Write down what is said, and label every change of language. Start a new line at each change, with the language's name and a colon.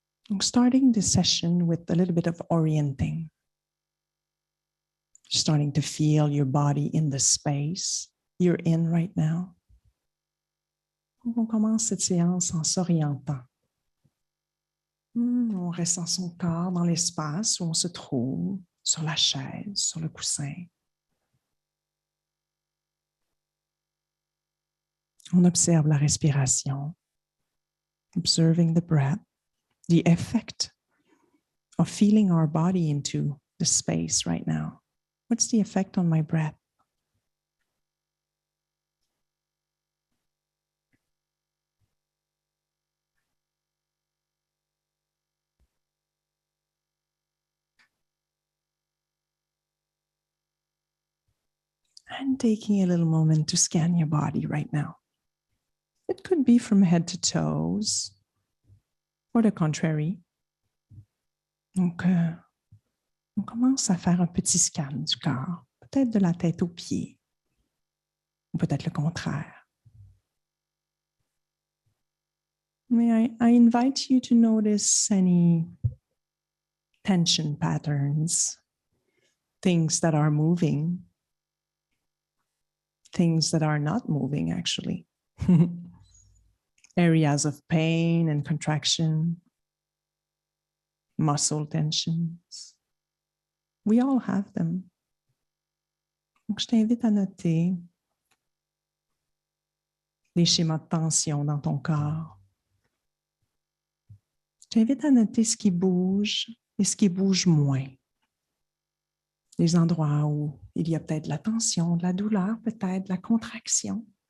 English: I'm starting this session with a little bit of orienting. Starting to feel your body in the space you're in right now.
French: On commence cette séance en s'orientant. On ressent son corps dans l'espace où on se trouve, sur la chaise, sur le coussin. On observe la respiration,
English: observing the breath, the effect of feeling our body into the space right now. What's the effect on my breath? And taking a little moment to scan your body right now. It could be from head to toes, or the contrary.
French: Donc, on commence à faire un petit scan du corps, peut-être de la tête aux pieds, ou peut-être le contraire.
English: I invite you to notice any tension patterns, things that are moving, things that are not moving, actually. Areas of pain and contraction, muscle tensions. We all have them.
French: Donc, je t'invite à noter les schémas de tension dans ton corps. Je t'invite à noter ce qui bouge et ce qui bouge moins. Les endroits où il y a peut-être de la tension, de la douleur, peut-être de la contraction.